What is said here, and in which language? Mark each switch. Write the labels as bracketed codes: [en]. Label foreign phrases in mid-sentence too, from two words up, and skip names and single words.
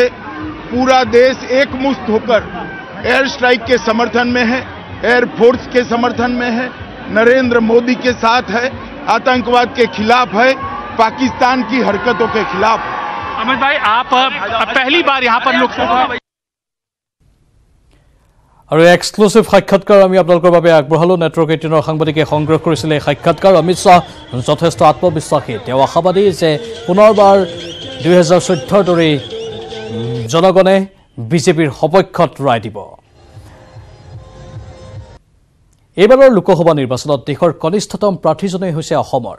[hi] पूरा देश एकमुश्त होकर एयर स्ट्राइक के समर्थन में है, एयरफोर्स के समर्थन में है, नरेंद्र मोदी के साथ है, आतंकवाद के खिलाफ है, पाकिस्तान की हरकतों के खिलाफ। अमित भाई, आप पहली बार यहाँ पर लोकसभा और एक्सक्लूसिव साक्षात्कार [as] আমি আপোনালোকৰ বাবে আগবঢ়ালো। নেটৱৰ্ক 18 সাংবাদিকে সংগ্ৰহ কৰিছিল এই সাক্ষাৎকাৰ। অমিত শ্বাহ যথেষ্ট আত্মবিশ্বাসী। তেওঁ আশাবাদী যে পুনৰবাৰ 2014 দৰে জনগণে বিজেপিৰ সপক্ষত ৰায় দিব। এইবাৰৰ লোকসভা নিৰ্বাচনত দেশৰ কনিষ্ঠতম প্ৰাৰ্থীজনেই হৈছে অসমৰ।